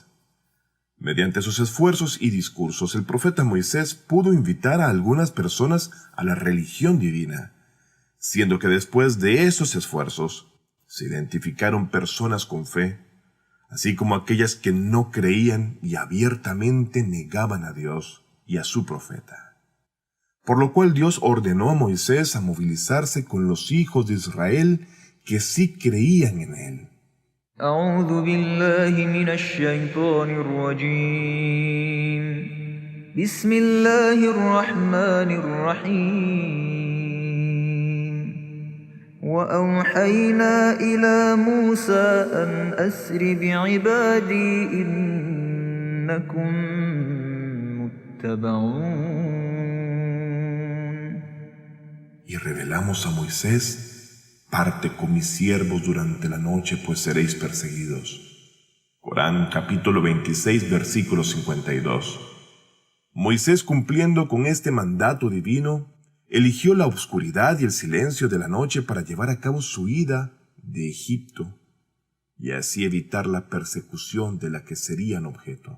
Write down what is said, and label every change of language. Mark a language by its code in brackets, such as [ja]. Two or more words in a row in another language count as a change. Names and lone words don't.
[es] Mediante sus esfuerzos y discursos, el profeta Moisés pudo invitar a algunas personas a la religión divina, siendo que después de esos esfuerzos se identificaron personas con fe, así como aquellas que no creían y abiertamente negaban a Dios y a su profeta. Por lo cual Dios ordenó a Moisés a movilizarse con los hijos de Israel que sí creían en él. [ar] أعوذ بالله من الشيطان الرجيم بسم الله الرحمن الرحيم وأوحينا إلى موسى أن أسر بعبادي إنكم متبعون. [es] Y revelamos a Moisés: parte con mis siervos durante la noche, pues seréis perseguidos. Corán, capítulo 26, versículo 52. Moisés, cumpliendo con este mandato divino, eligió la oscuridad y el silencio de la noche para llevar a cabo su ida de Egipto y así evitar la persecución de la que serían objeto.